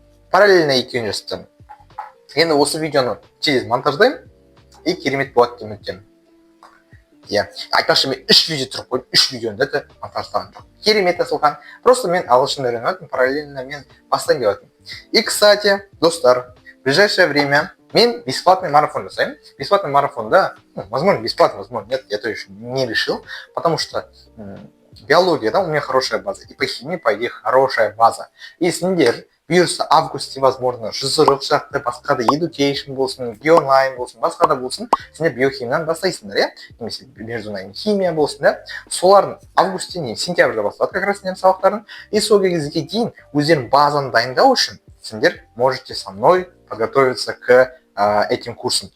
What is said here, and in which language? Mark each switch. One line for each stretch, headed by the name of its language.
Kazakh: Параллельно екеуін жасап. Енді осы видеоны тез монтаждаймын, и керемет болады деп үміттемін. Иә, айтпақшы мен 3 видео тұрып қойдым, 3 видеоны да монтаждаған жоқ. Керемет асылған.
Russian: Просто
Kazakh: мен ағылшын үйреніп жатырмын,
Russian: параллельно
Kazakh: мен бастайын деп жатырмын.
Russian: И, кстати,
Kazakh: достар,
Russian: в ближайшее время
Kazakh: мен
Russian: бесплатный марафон
Kazakh: жасаймын.
Russian: Бесплатный марафон, да, возможно, бесплатно, возможно, нет, я то еще не решил, потому что биология, да, у меня хорошая база, и по химии, по идее, хорошая база.
Kazakh: И сендер бұйырса августе,
Russian: возможно,
Kazakh: жүзірік шақты, басқа да education болсын, бионлайн болсын, басқа да болсын, сендер биохимиядан бастайсыңдар, иә? Немесе междунайный химия болсын, да? Солардың августе, не сентябрьда басталады
Russian: как раз
Kazakh: сендер сабақтарын, и сол кезге дейін өздерің базаны дайындау үшін сендер
Russian: можете со мной подготовиться к этим курсам.